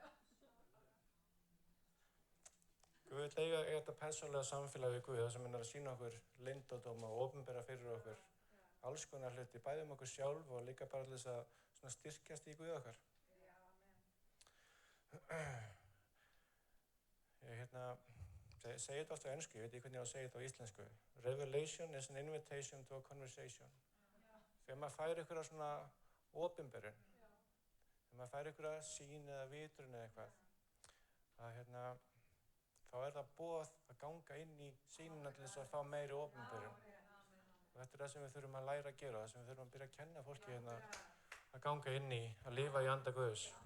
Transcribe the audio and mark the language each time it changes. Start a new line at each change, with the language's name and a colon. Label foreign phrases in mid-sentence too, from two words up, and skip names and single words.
Icelandic: Guð vill eiga þetta persónulega samfélag við Guð þar sem hann er að sýna okkur leyndardóma og opinbera fyrir okkur alls konar hluti, bæði okkur sjálf og líka bara til þess að styrkjast í Guð okkar. Ég segi þetta oft á ensku, ég veit ekki hvernig ég á að segja þetta á íslensku.
English: Revelation is an invitation to a conversation.
Icelandic: Þegar maður fær einhverja svona opinberun, þegar maður fær einhverja sýn eða vitrun eða eitthvað, þá er það boð að ganga inn í sýnina til þess að fá meiri opinberun. Og þetta er það sem við þurfum að læra að gera, það sem við þurfum að byrja að kenna fólki að ganga inn í, að lifa í anda Guðs.